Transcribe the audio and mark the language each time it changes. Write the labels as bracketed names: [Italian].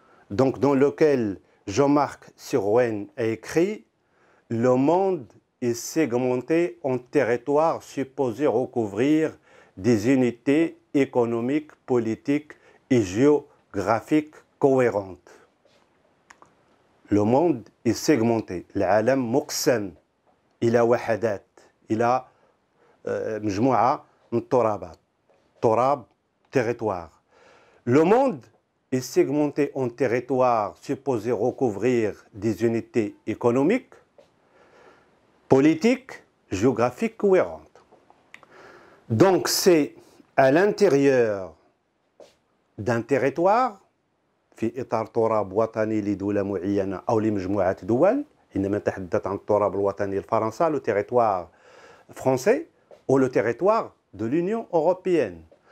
[French] donc dans lequel Jean-Marc Sirouen a écrit « Le monde est segmenté en territoires supposés recouvrir des unités économiques, politiques et géographiques cohérentes. » Le monde est segmenté. [Arabic] العالم مقسم إلى وحدات إلى مجموعة من الترابات. [French] تراب, territoire. Le monde est segmenté en territoires supposés recouvrir des unités économiques, politiques, géographiques cohérentes. Donc c'est à l'intérieur d'un territoire, [Arabic] في إطار تراب وطني لدولة معينة أو لمجموعة دول، إنما نتحدث عن التراب الوطني الفرنسي, [French] le territoire français ou le territoire de l'Union européenne.